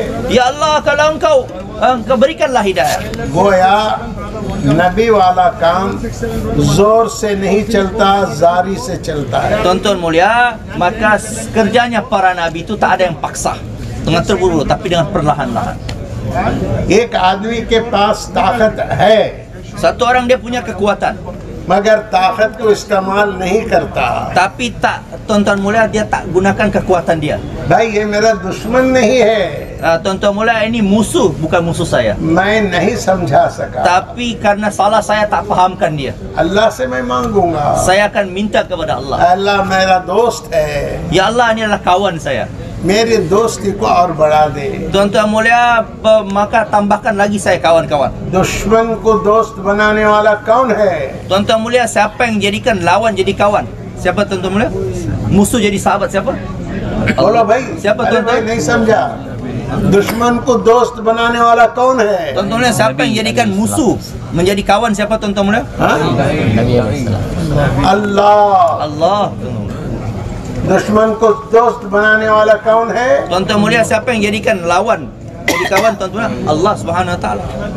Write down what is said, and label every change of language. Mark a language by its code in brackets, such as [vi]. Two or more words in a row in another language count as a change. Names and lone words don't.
[ms] Ya Allah, kalau engkau berikanlah hidayah. [hi] गोया नबी वाला काम जोर से नहीं चलता, जारी से चलता है। [ms] Tuan-tuan mulia, maka kerjanya para nabi itu tak ada yang paksa dengan terburu, tapi dengan perlahan-lahan. [hi] एक आदमी के पास ताकत है [ms] Satu orang dia punya kekuatan, [hi] मगर ताकत को इस्तेमाल नहीं करता। [ms] tapi tak, tuan-tuan mulia, dia tak gunakan kekuatan dia. [hi] भाई ये मेरा दुश्मन नहीं है, [ms] Tuan-tuan mulia, ini musuh, bukan musuh saya. [hi] मैं नहीं समझा सका, [ms] Tapi karena salah saya tak fahamkan dia, [hi] अल्लाह से मैं मांगूंगा, [ms] saya akan minta kepada Allah. [hi] अल्लाह मेरा दोस्त है, [ms] Ya Allah, ini adalah kawan saya. [hi] मेरी दोस्ती को और बढ़ा दे। [ms] Tuan-tuan mulia, maka tambahkan lagi saya kawan-kawan. [hi] दुश्मन को दोस्त बनाने वाला कौन है? [ms] Tuan-tuan mulia, siapa yang jadikan lawan jadi kawan? Siapa tuan-tuan mulia? Musuh jadi sahabat siapa? [hi] बोलो भाई, [ms] Siapa [hi] अरे भाई [ms] tuan-tuan? [hi] नहीं समझा, दुश्मन को दोस्त बनाने वाला कौन है? [ms] Tuan-tuan mulia, siapa yang jadikan musuh menjadi kawan siapa tuan-tuan mulia? [hi] हाँ? अल्लाह। [ms] Allah. [hi] दुश्मन को दोस्त बनाने वाला कौन है? [ms] Tuan-tuan mulia, siapa yang jadikan lawan jadi kawan tuan-tuan mulia? [ar] الله سبحانه وتعالى.